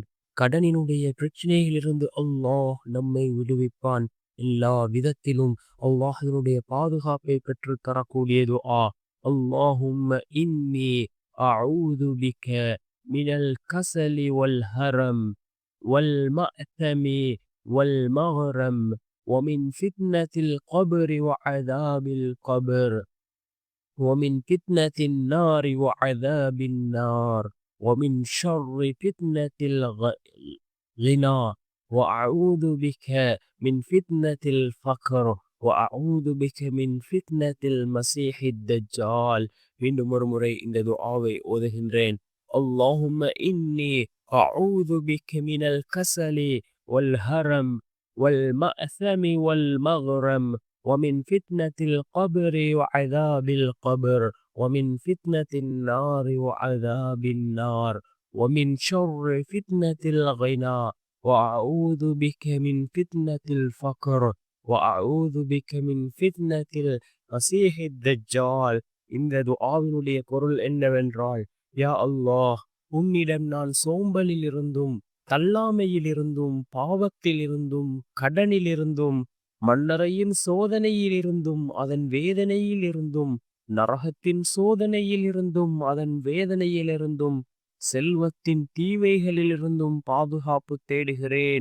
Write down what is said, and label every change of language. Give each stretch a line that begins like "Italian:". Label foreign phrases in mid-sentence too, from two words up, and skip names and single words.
Tamil: கடனினுடைய பிரச்சனையிலிருந்து அல்லாஹ் நம்மை விடுவிப்பான். எல்லா விதத்திலும் அல்லாஹ்வினுடைய பாதுகாப்பை பெற்று தரக்கூடிய துஆ.
Arabic: اللهم إني أعوذ بك من الكسل والهرم والمأثم والمغرم ومن فتنة القبر وعذاب القبر ومن فتنة النار وعذاب النار ومن شر فتنة الغنى وأعوذ بك من فتنة الفقر وأعوذ بك من فتنة المسيح الدجال.
Tamil: மீண்டும் ஒரு முறை இந்த துஆவை ஓதுகின்றேன்.
Arabic: اللهم إني أعوذ بك من الكسل والهرم والمأثم والمغرم ومن فتنة القبر وعذاب القبر ومن فتنة النار وعذاب النار ومن شر فتنة الغنى وأعوذ بك من فتنة الفقر وأعوذ بك من فتنة المسيح الدجال.
Tamil: இந்த துஆவினுடைய பொருள் என்னவென்றால், யா அல்லாஹ், உன்னிடம் நான் சோம்பலிலிருந்தும் தள்ளாமையிலிருந்தும் பாவத்திலிருந்தும் கடனிலிருந்தும் மன்னரையின் சோதனையிலிருந்தும் அதன் வேதனையிலிருந்தும் நரகத்தின் சோதனையிலிருந்தும் அதன் வேதனையிலிருந்தும் செல்வத்தின் தீமைகளிலிருந்தும் பாதுகாப்பு தேடுகிறேன்.